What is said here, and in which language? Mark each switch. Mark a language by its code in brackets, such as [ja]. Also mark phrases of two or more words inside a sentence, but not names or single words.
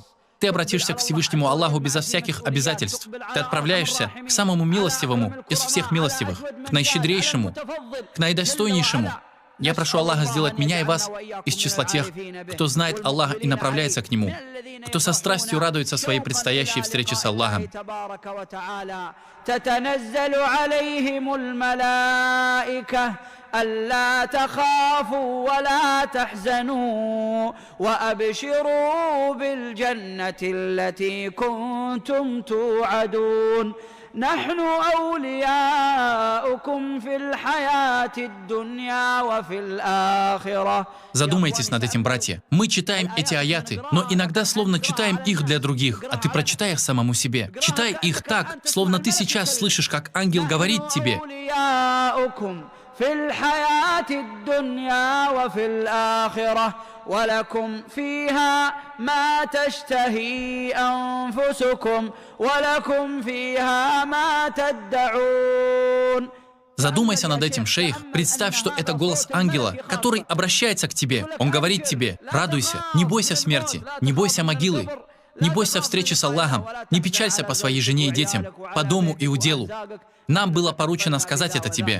[ru] Ты обратишься к Всевышнему Аллаху безо всяких обязательств. Ты отправляешься к самому милостивому из всех милостивых, к наищедрейшему, к наидостойнейшему. Я прошу Аллаха сделать меня и вас из числа тех, кто знает Аллаха и направляется к Нему, кто со страстью радуется своей предстоящей встрече с Аллахом. [ar] ألا تخافوا ولا تحزنوا وأبشروا بالجنة التي كنتم توعدون نحن أولياؤكم في الحياة الدنيا وفي الآخرة. [ru] Задумайтесь над этим, братья. Мы читаем эти аяты, но иногда словно читаем их для других, а ты прочитай их самому себе. Читай их так, словно ты сейчас слышишь, как ангел говорит тебе. [ar] في الحياة الدنيا وفي الآخرة ولكم فيها ما تشتهي أنفسكم ولكم فيها ما تدعون. [ru] Задумайся над этим, шейх. Представь, что это голос ангела, который обращается к тебе. Он говорит тебе: радуйся, не бойся смерти, не бойся могилы, не бойся встречи с Аллахом, не печалься по своей жене и детям, по дому и уделу. Нам было поручено сказать это тебе.